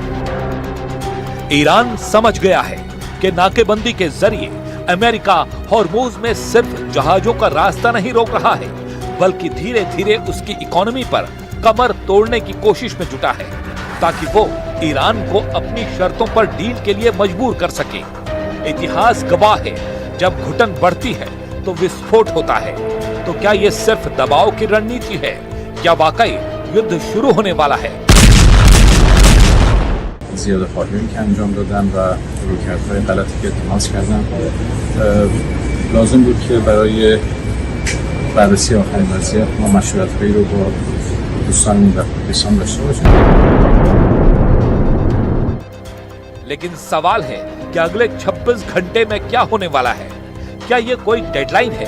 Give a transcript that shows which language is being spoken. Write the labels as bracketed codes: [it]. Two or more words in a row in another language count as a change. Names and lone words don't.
[hi] ईरान समझ गया है कि नाकेबंदी के जरिए अमेरिका हॉर्मुज में सिर्फ जहाजों का रास्ता नहीं रोक रहा है, बल्कि धीरे धीरे उसकी इकोनॉमी पर कमर तोड़ने की कोशिश में जुटा है, ताकि वो ईरान को अपनी शर्तों पर डील के लिए मजबूर कर सके। इतिहास गवाह है, जब घुटन बढ़ती है तो विस्फोट होता है। तो क्या ये सिर्फ दबाव की रणनीति है या वाकई युद्ध शुरू होने वाला है? [fa] زیاده خواهی که انجام دادن و رویکردهای غلطی که تماس کردن لازم بود که برای بررسی آخرین وضعیت ما مشورت‌هایی رو با دوستانمون در پاکستان داشته باشیم. [hi] लेकिन सवाल है कि अगले 26 घंटे में क्या होने वाला है? क्या ये कोई डेडलाइन है?